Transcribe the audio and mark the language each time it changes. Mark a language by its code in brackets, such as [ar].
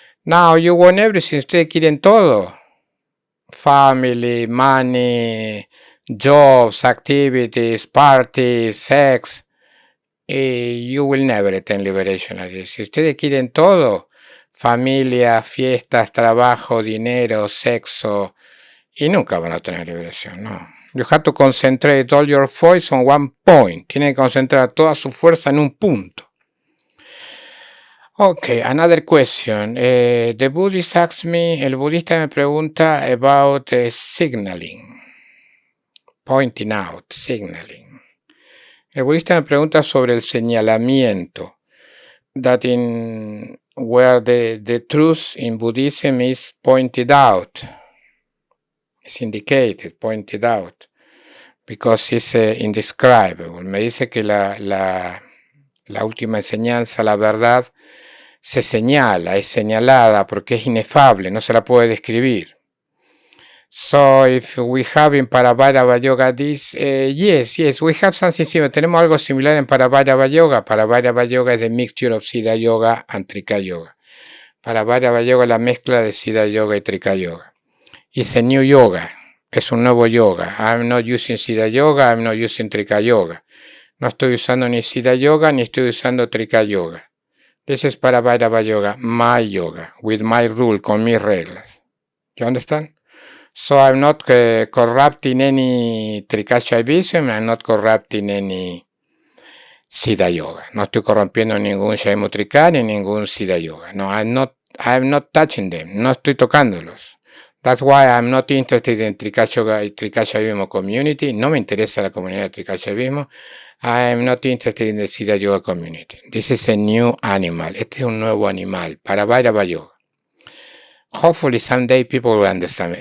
[en] Now you want everything. [es] Ustedes quieren todo. [en] Family, money, jobs, activities, parties, sex. You will never attain liberation. [es] Si ustedes quieren todo, familia, fiestas, trabajo, dinero, sexo, y nunca van a tener liberación, no. [en] You have to concentrate all your force on one point. [es] Tienen que concentrar toda su fuerza en un punto. [en] Okay, another question. The Buddhist asks me, [es] el budista me pregunta [en] about signaling. Pointing out, signaling. [es] El budista me pregunta sobre el señalamiento. [en] That in where the truth in Buddhism is pointed out. It's indicated, pointed out. Because it's indescribable. [es] Me dice que la última enseñanza, la verdad, se señala, es señalada porque es inefable, no se la puede describir. [en] So if we have in Paravairava Yoga this, yes, we have something similar. [es] Tenemos algo similar en Paravairava Yoga. Paravairava Yoga es [en] the mixture of Siddha Yoga and Trika Yoga. [es] Paravairava Yoga es la mezcla de Siddha Yoga y Trika Yoga. [en] It's a new yoga. [es] Es un nuevo yoga. [en] I'm not using Siddha Yoga, I'm not using Trika Yoga. [es] No estoy usando ni Siddha Yoga ni estoy usando Trika Yoga. [en] This is Paravairava Yoga, my yoga, with my rule, [es] con mis reglas. [en] You understand? So I'm not corrupting any Trikashaivism, I'm not corrupting any Siddha Yoga. [es] No estoy corrompiendo ningún Shaimutrika ni ningún Siddha Yoga. [en] No, I'm not touching them. [es] No estoy tocándolos. [en] That's why I'm not interested in Trikashaivism community. [es] No me interesa la comunidad de Trikashaivismo. [en] I'm not interested in the Siddha Yoga community. This is a new animal. [es] Este es un nuevo animal. [en] Paravairava Yoga. Hopefully someday people will understand me.